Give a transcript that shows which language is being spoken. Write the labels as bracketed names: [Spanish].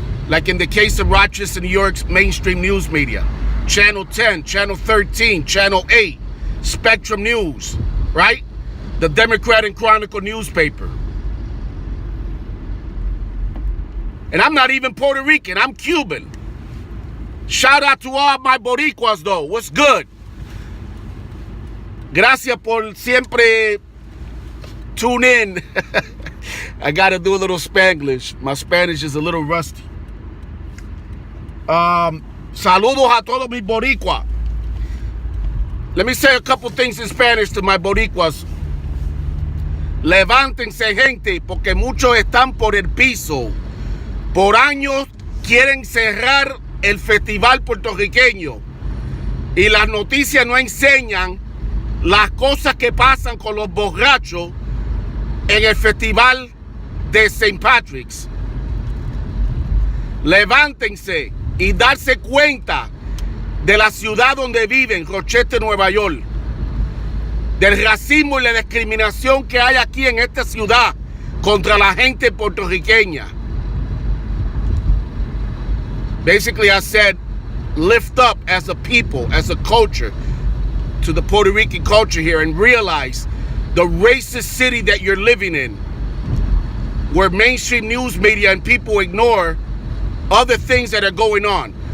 [English] Like in the case of Rochester, New York's mainstream news media. Channel 10, Channel 13, Channel 8, Spectrum News, right? The Democrat and Chronicle newspaper. And I'm not even Puerto Rican, I'm Cuban. Shout out to all my Boricuas though, what's good? [Spanish] Gracias por siempre [English] tune in. I gotta do a little Spanglish. My Spanish is a little rusty. Saludos a todos mis Boricuas. Let me say a couple things in Spanish to my Boricuas. [Spanish] Levántense, gente, porque muchos están por el piso. Por años quieren cerrar el festival puertorriqueño y las noticias no enseñan las cosas que pasan con los borrachos en el festival de St. Patrick's. Levántense y darse cuenta de la ciudad donde viven, Rochester, Nueva York, del racismo y la discriminación que hay aquí en esta ciudad contra la gente puertorriqueña. [English] Basically, I said, lift up as a people, as a culture. to the Puerto Rican culture here and realize the racist city that you're living in, where mainstream news media and people ignore other things that are going on.